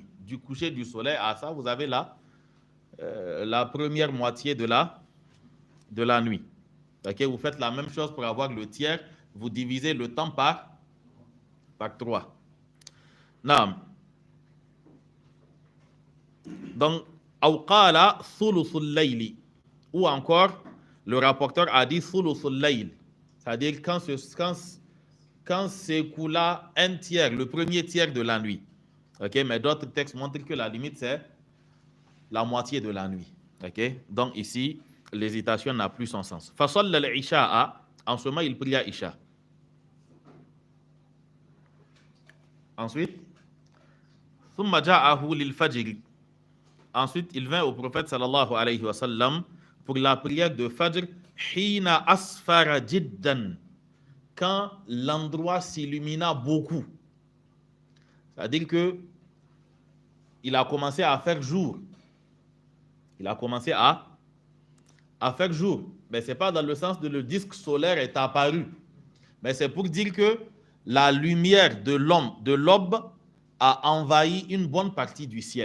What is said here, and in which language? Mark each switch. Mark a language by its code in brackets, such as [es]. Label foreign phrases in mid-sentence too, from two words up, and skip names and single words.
[fr] Du coucher du soleil à ça, vous avez la première moitié de la nuit. Okay? Vous faites la même chose pour avoir le tiers. Vous divisez le temps par 3. Naam. Donc, [ar] أو قال ثلث الليل. [fr] Ou encore, le rapporteur a dit [ar] ثلث الليل. [fr] C'est-à-dire quand s'écoula un tiers, le premier tiers de la nuit. Ok, mais d'autres textes montrent que la limite, c'est la moitié de la nuit. Ok, donc ici, l'hésitation n'a plus son sens. [ar] فصلى العشاء, [fr] en ce moment, il pria Isha. Ensuite, [ar] ثم جاءه للفجر. [fr] Ensuite, il vint au prophète [ar] صلى الله عليه وسلم [fr] pour la prière de Fajr, [ar] حين أسفر جدا, [fr] quand l'endroit s'illumina beaucoup. C'est-à-dire que il a commencé à faire jour. Il a commencé à faire jour. Mais ce n'est pas dans le sens de le disque solaire est apparu. Mais c'est pour dire que la lumière de l'aube a envahi une bonne partie du ciel.